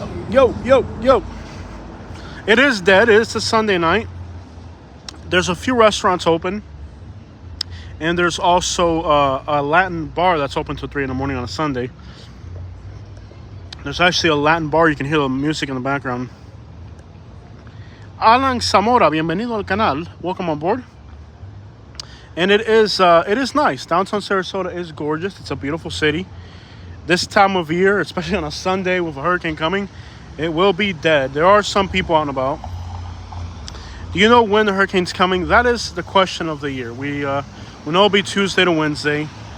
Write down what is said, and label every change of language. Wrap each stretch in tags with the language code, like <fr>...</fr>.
<en>Yo. It is dead. It is a Sunday night. There's a few restaurants open. And there's also a Latin bar that's open till 3 in the morning on a Sunday. There's actually a Latin bar. You can hear the music in the background.</en> <es>Alan Zamora, bienvenido al canal.</es> <en>Welcome on board. And it is nice. Downtown Sarasota is gorgeous. It's a beautiful city. This time of year, especially on a Sunday with a hurricane coming, it will be dead. There are some people out and about. Do you know when the hurricane's coming? That is the question of the year. We know it'll be Tuesday to Wednesday.</en>